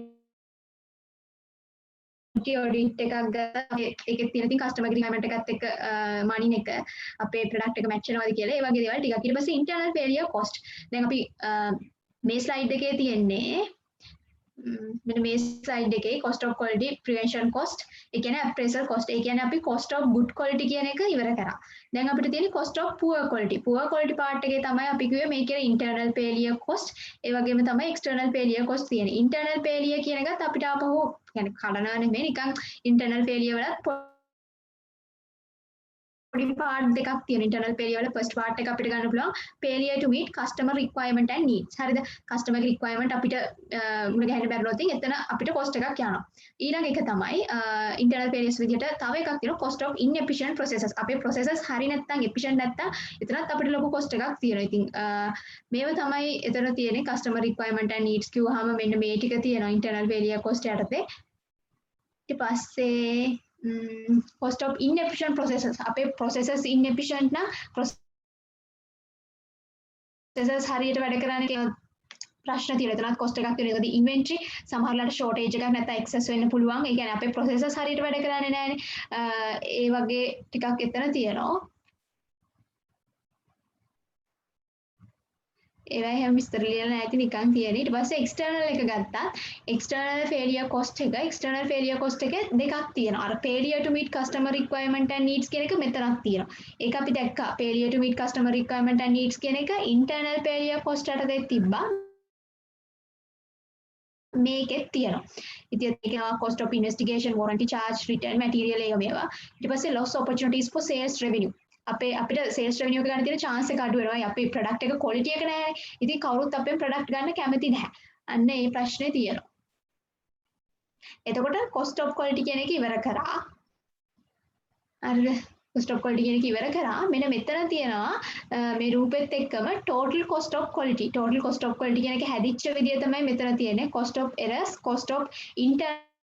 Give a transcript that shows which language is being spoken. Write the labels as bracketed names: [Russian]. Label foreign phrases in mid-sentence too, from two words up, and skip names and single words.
[Sinhala] ඔඩිට් එකක් ගත්තා ඒකේ තියෙන ඉතින් [English] customer requirement [Sinhala] එකත් එක්ක මනින් එක අපේ ප්‍රොඩක්ට් එක මැච් වෙනවද කියලා ඒ වගේ දේවල් ටිකක් ඊට පස්සේ [English] internal failure cost [Sinhala] දැන් අපි මේ ස්ලයිඩ් එකේ තියෙන්නේ මෙන්න මේ ස්ලයිඩ් එකේ [English] cost of quality prevention cost [Sinhala] ඒ කියන්නේ [English] appraisal cost [Sinhala] ඒ කියන්නේ අපි [English] cost of good quality [Sinhala] කියන එක ඉවර කරා දැන් අපිට තියෙන්නේ [English] cost of poor quality part [Sinhala] එකේ තමයි අපි කිව්වේ මේකේ [English] internal failure cost [Sinhala] ඒ වගේම තමයි [English] external failure cost [Sinhala] තියෙන්නේ [English] internal failure [Sinhala] කියන එකත් අපිට ආපහු يعني කඩනවා නෙමෙයි නිකන් [English] internal failure [Sinhala] වලත් පොඩි part දෙකක් තියෙන [English] internal failure [Sinhala] වල [English] first part [Sinhala] එක අපිට ගන්න පුළුවන් [English] failure to meet customer requirement and needs [Sinhala] හරිද [English] customer requirement [Sinhala] අපිට මුල ගැහෙන්න බැරිනොත් එතන අපිට cost එකක් යනවා ඊළඟ එක තමයි [English] internal failures [Sinhala] විදිහට තව එකක් තියෙනවා [English] cost of inefficient processes [Sinhala] අපේ processes හරි නැත්නම් efficient නැත්නම් එතනත් අපිට ලොකු cost එකක් තියෙනවා ඉතින් මේව තමයි එතන තියෙන්නේ [English] customer requirement and needs [Sinhala] කිව්වහම මෙන්න මේ ටික තියෙනවා [English] internal failure cost [Sinhala] යටතේ ඊට පස්සේ [English] cost of inefficient processes [Sinhala] අපේ [English] processes inefficient [Sinhala] නම් processes හරියට වැඩ කරන්නේ කියලා ප්‍රශ්න තියෙනවා එතනත් cost එකක් තියෙනවා ඒකදී inventory සමහරවිට shortage එකක් නැත්නම් excess වෙන්න පුළුවන් ඒ කියන්නේ අපේ processes හරියට වැඩ කරන්නේ නැහැනේ ඒ වගේ ටිකක් එතන තියෙනවා ඒවා හැම විස්තර ලියලා නැති නිකන් තියෙන. ඊට පස්සේ එක්ස්ටර්නල් එක ගත්තා. [English] external failure cost [Sinhala] එක [English] external failure cost [Sinhala] එක දෙකක් තියෙනවා. අර [English] failure to meet customer requirement and needs [Sinhala] කියන එක මෙතනක් තියෙනවා. ඒක අපි දැක්කා. [English] failure to meet customer requirement and needs [Sinhala] කියන එක [English] internal failure cost [Sinhala] යටතේ තිබ්බා. මේකෙත් තියෙනවා. ඉතින් ඒක [English] cost of investigation, warranty charge, return material [Sinhala] එක මේවා. ඊට පස්සේ [English] loss opportunities for sales revenue. [Sinhala] අපිට [English] sales revenue [Sinhala] එක ගන්න තියෙන chance එක අඩු වෙනවා. අපේ product එක quality එක නැහැ. ඉතින් කවුරුත් අපෙන් product ගන්න කැමති නැහැ. අන්න ඒ ප්‍රශ්නේ තියෙනවා. එතකොට [English] cost of quality [Sinhala] කියන එක ඉවර කරා. හරිද? [English] cost of quality [Sinhala] කියන එක ඉවර කරා. මෙන්න මෙතන තියෙනවා මේ රූපෙත් එක්කම [English] total cost of quality. total cost of quality [Sinhala] කියන එක හැදිච්ච විදිය තමයි මෙතන තියෙන්නේ. [English] cost of errors, cost of internal